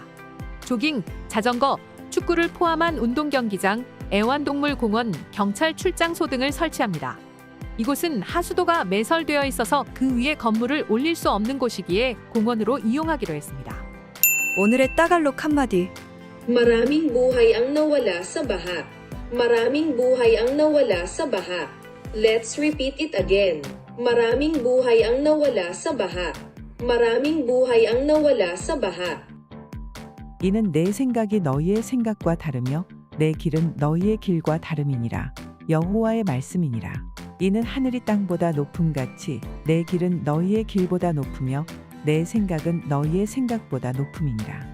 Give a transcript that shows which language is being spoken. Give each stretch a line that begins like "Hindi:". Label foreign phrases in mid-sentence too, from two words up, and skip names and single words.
Korean: 조깅, 자전거, 축구를 포함한 운동경기장, 애완동물공원, 경찰 출장소 등을 설치합니다. 이곳은 하수도가 매설되어 있어서 그 위에 건물을 올릴 수 없는 곳이기에 공원으로 이용하기로 했습니다. 오늘의 따갈록 한마디.
Filipino: Maraming buhay ang nawala sa baha. Maraming buhay ang nawala sa baha.
English: Let's repeat it again.
Filipino: Maraming buhay ang nawala sa baha. Maraming buhay ang nawala sa baha.
Korean: 이는 내 생각이 너희의 생각과 다르며 내 길은 너희의 길과 다름이니라. 여호와의 말씀이니라. 이는 하늘이 땅보다 높음같이 내 길은 너희의 길보다 높으며 내 생각은 너희의 생각보다 높음이니라.